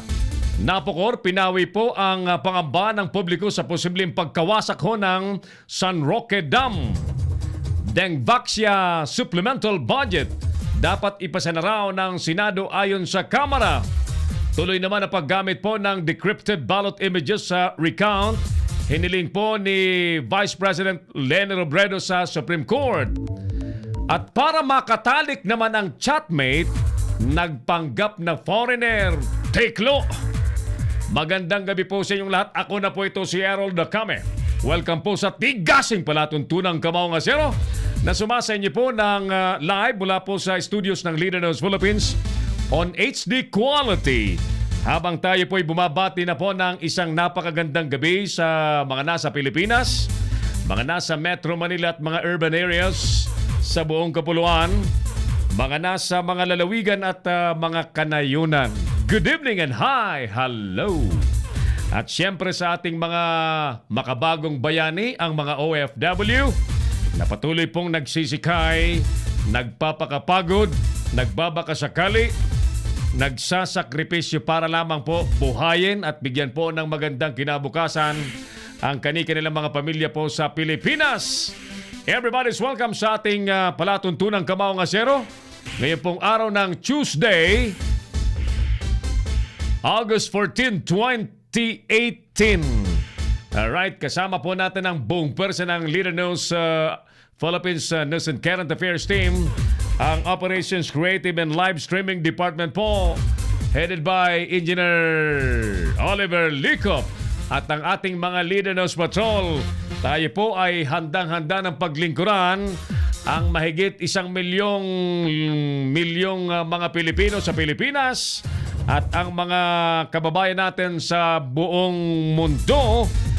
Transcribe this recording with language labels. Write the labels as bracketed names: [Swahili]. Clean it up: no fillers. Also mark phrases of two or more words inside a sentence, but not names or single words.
[Filipino] Napokor, pinawi po ang pangamba ng publiko sa posibleng pagkawasak ho ng San Roque Dam. Dengvaxia supplemental budget dapat ipasa na raw ng Senado ayon sa Kamara. Tuloy naman ang paggamit po ng [English] decrypted ballot images [Filipino] sa recount. Hiniling po ni Vice President Leni Robredo sa Supreme Court. At para makatalik naman ang chatmate, nagpanggap na foreigner, Teklo. Magandang gabi po sa inyong lahat. Ako na po ito si Errol Dakame. Welcome po sa tigasing palatuntunang Kamaong Acero na sumasa inyo po ng live mula po sa studios ng Leader News Philippines [English] on HD quality. [Filipino] Habang tayo po'y bumabati na po ng isang napakagandang gabi sa mga nasa Pilipinas, mga nasa Metro Manila at mga [English] urban areas [Filipino] sa buong kapuluan, mga nasa mga lalawigan at mga kanayunan. [English] Good evening and hi! Hello! [Filipino] At siyempre sa ating mga makabagong bayani, ang mga OFW, na patuloy pong nagsisikay, nagpapakapagod, nagbabakasakali, nagsasakripisyo para lamang po buhayin at bigyan po ng magandang kinabukasan ang kanilang mga pamilya po sa Pilipinas. [English] Everybody's welcome [Filipino] sa ating palatuntunang Kamaong Acero. Ngayon pong araw ng Tuesday, August 14, 2018. Alright, kasama po natin ang buong person ng Leader News Philippines News and Current Affairs team, ang Operations Creative and Live Streaming Department po, [English] headed by [Filipino] Engineer Oliver Licop, at ang ating mga Leader News Patrol. Tayo po ay handang-handa ng paglingkuran ang mahigit 1 milyong mga Pilipino sa Pilipinas at ang mga kababayan natin sa buong mundo.